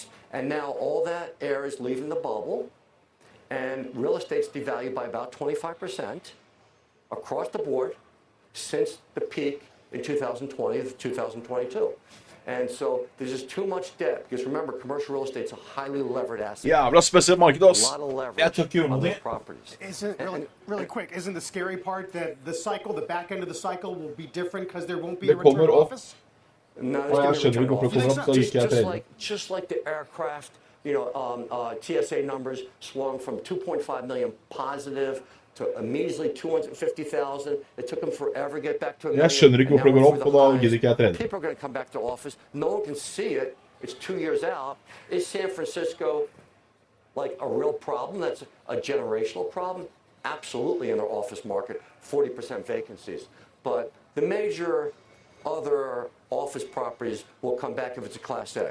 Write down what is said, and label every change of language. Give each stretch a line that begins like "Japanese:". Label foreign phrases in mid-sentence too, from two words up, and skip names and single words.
English: And now all that air is leaving the bubble, and real estate's devalued by about 25% across the board since the peak in 2020 to 2022. And so there's just too much debt, because remember, commercial real estate's a highly levered asset.
Norwegian: Jævla spesielt marked, ass.
English: A lot of leverage
Norwegian: Jeg tør ikke
English: on
Norwegian: unna
English: those
Norwegian: det.
English: properties. Isn't really quick? Isn't the scary part that the back end of the cycle will be different because there won't be a return to office? No,
Norwegian: Og jeg skjønner ikke hvorfor det kommer opp, så gikk jeg trene.
English: Just like the aircraft, TSA numbers swung from 2.5 million positive to a measly 250,000. It took them forever to get back to a million.
Norwegian: Jeg skjønner ikke hvorfor det går opp, og da gidder ikke jeg trene.
English: People are going to come back to office. No one can see it. It's 2 years out. Is San Francisco like a real problem? That's a generational problem? Absolutely in their office market, 40% vacancies. But the major other office properties will come back if it's a Class A.